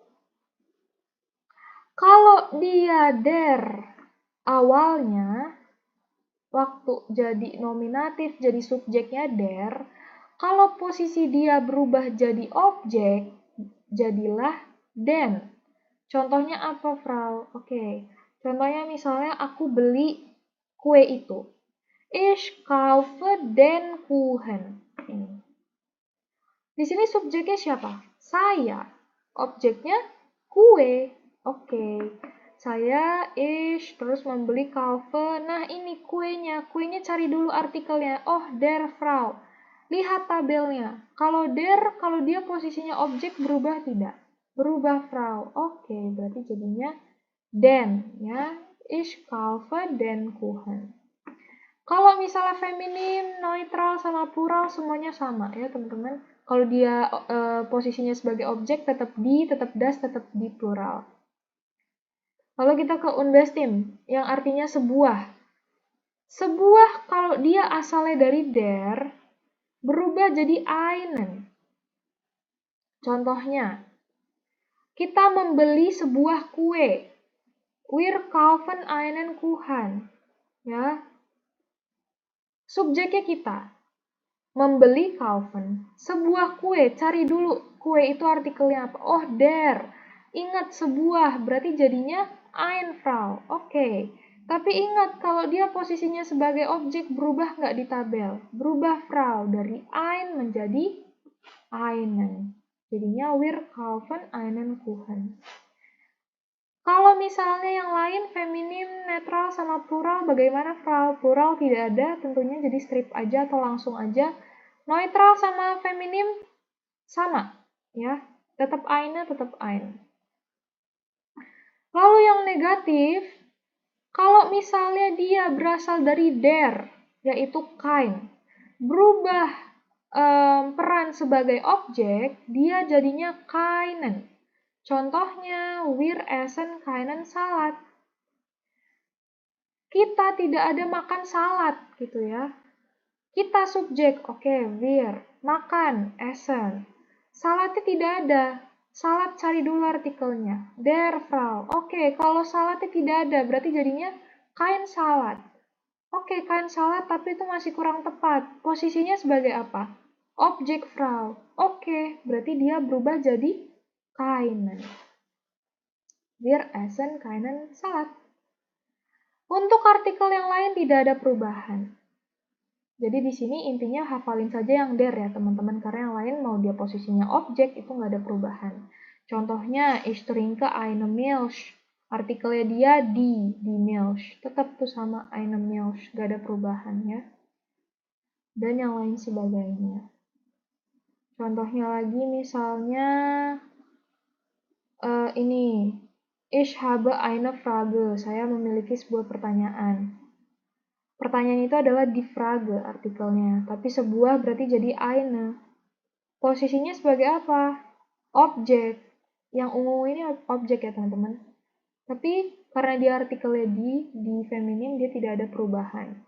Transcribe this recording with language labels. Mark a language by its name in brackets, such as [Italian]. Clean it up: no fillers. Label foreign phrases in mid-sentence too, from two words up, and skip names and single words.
[Indonesian] Kalau dia der awalnya, waktu jadi nominatif, jadi subjeknya der, kalau posisi dia berubah jadi objek, jadilah den. Contohnya apa, Frau? Oke. Contohnya misalnya aku beli kue itu. [German] Ich kaufe den Kuchen. [Indonesian] Ini. Di sini subjeknya siapa? Saya. Objeknya kue. Oke. Saya terus membeli kaufe. Nah, ini kuenya. Kuenya cari dulu artikelnya. Oh, der Frau. Lihat tabelnya. Kalau dia posisinya objek berubah tidak? Berubah, Frau. Oke, berarti jadinya den ya. [German] Ich kaufe den Kuchen. [Indonesian] Kalau misalnya feminin, neutral sama plural semuanya sama ya, teman-teman. Kalau dia posisinya sebagai objek tetap das, tetap di plural. Kalau kita ke Unbestim, yang artinya sebuah. Sebuah kalau dia asalnya dari der, berubah jadi einen. Contohnya, kita membeli sebuah kue. [German] Wir kaufen einen Kuchen. [Indonesian] Ya. Subjeknya kita. Membeli kaufen. Sebuah kue, cari dulu. Kue itu artikelnya apa? Oh, der. Ingat sebuah, berarti jadinya [German] ein Frau. [Indonesian] Oke. Tapi ingat, kalau dia posisinya sebagai objek, berubah nggak di tabel? Berubah Frau. Dari ein menjadi einen. [German] Jadinya wir kaufen einen Kuchen. [Indonesian] Kalau misalnya yang lain, feminim, netral, sama plural, bagaimana Frau? Plural tidak ada, tentunya jadi strip aja atau langsung aja. Neutral sama feminim sama, ya. Tetap eine, tetap ein. Lalu yang negatif, kalau misalnya dia berasal dari der, yaitu kein, berubah peran sebagai objek, dia jadinya keinen. [German] Contohnya, wir essen keinen Salat. [Indonesian] Kita tidak ada makan salad, gitu ya. Kita subjek, oke, wir. Makan, essen. Saladnya tidak ada. Salad cari dulu artikelnya. Der Frau. Oke, kalau saladnya tidak ada, berarti jadinya kein salad. Oke, kein salad, tapi itu masih kurang tepat. Posisinya sebagai apa? Objek Frau. Oke, berarti dia berubah jadi keinen. [German] Wir essen keinen Salat. [Indonesian] Untuk artikel yang lain tidak ada perubahan. Jadi di sini intinya hafalin saja yang der ya teman-teman, karena yang lain mau dia posisinya objek itu nggak ada perubahan. Contohnya, [German] ich trinke eine Milch. [Indonesian] Artikelnya dia di Milch. Tetap tuh sama [German] eine Milch, [Indonesian] nggak ada perubahan ya. Dan yang lain sebagainya. Contohnya lagi misalnya ini, [German] ich habe eine Frage. [Indonesian] Saya memiliki sebuah pertanyaan. Pertanyaan itu adalah [German] die Frage [Indonesian] artikelnya, tapi sebuah berarti jadi eine. Posisinya sebagai apa? Objek. Yang ungu ini objek ya teman-teman. Tapi karena dia artikelnya di feminim, dia tidak ada perubahan.